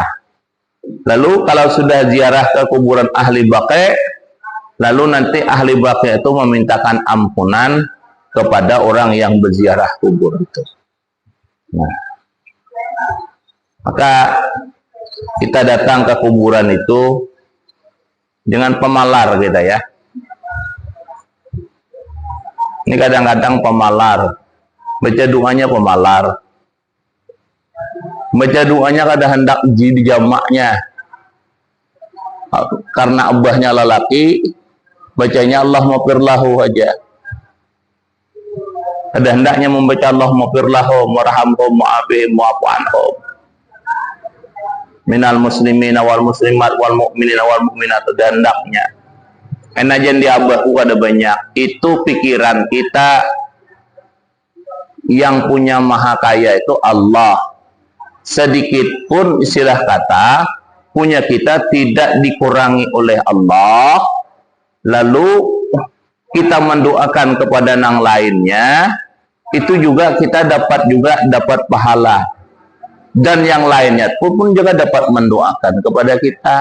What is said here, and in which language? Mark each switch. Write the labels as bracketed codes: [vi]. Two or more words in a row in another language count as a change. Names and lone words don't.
[id] Lalu kalau sudah ziarah ke kuburan ahli baqi, lalu nanti ahli baqi itu memintakan ampunan kepada orang yang berziarah kubur itu. Nah, maka kita datang ke kuburan itu dengan pemalar kita ya. Ini kadang-kadang pemalar, baca doanya pemalar. Baca doanya kada hendak di jamaknya. Karena abahnya lelaki, bacanya [ar] اللهم اغفر له [id] aja. Kada hendaknya membaca [ar] اللهم اغفر له, وارحمهم وعافهم واعف عنهم. من المسلمين والمسلمات والمؤمنين والمؤمنات, [id] kada hendaknya. Enajan di abahku kada banyak. Itu pikiran kita, yang punya maha kaya itu Allah. Sedikit pun istilah kata punya kita tidak dikurangi oleh Allah, lalu kita mendoakan kepada yang lainnya, itu juga kita dapat pahala. Dan yang lainnya pun juga dapat mendoakan kepada kita.